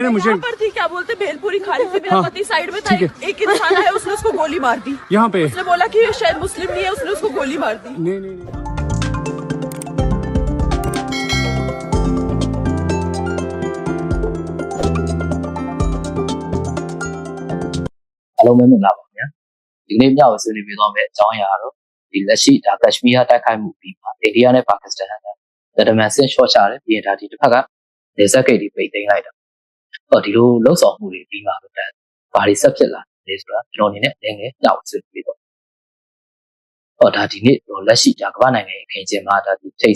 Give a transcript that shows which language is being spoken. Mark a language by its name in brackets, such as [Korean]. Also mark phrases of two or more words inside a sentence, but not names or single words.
[Hindi] हैं मुझे यहाँ पर थी क्या बोलते भेलपुरी खा रही थी मेरा पति साइड में था एक इंसान आया उसने उसको गोली मार दी यहाँ पे उसने बोला कि ये शायद मुस्लिम नहीं है उसने उसको गोली मार दी नहीं [Burmese] Hello မင်္ဂလာပါခင်ဗျာဒီနေ့ညဝဆွေးနွေးပြီးတော့မယ့်အကြောင်းအရာတော့ဒီလက်ရှိဒါကက်ရှမီးယားတိုက် ခိုက်မှုပြီးပါအိန္ဒိယနဲ့ပါကစ္စတန်ကတမန်ဆင့်ရှော့ချတယ်ပြီးရင်ဒါဒီတစ်ဖက်ကနေဆက်ဂိတ်တွေပိတ်သိမ်းလိုက်တာဟောဒီလိုလှုပ်ဆောင်မှုတွေပြီးမှတော့ဘာတွေဆက်ဖြစ်လာလဲဆိုတာကျွန်တော်အနေနဲ့လည်းညဝဆွေးနွေးပြီးတော့ဟောဒါဒီနေ့လက်ရှိဒါကမ္ဘာနိုင်ငံရဲ့အခင်းကျင်းမှာဒါဒီထိတ်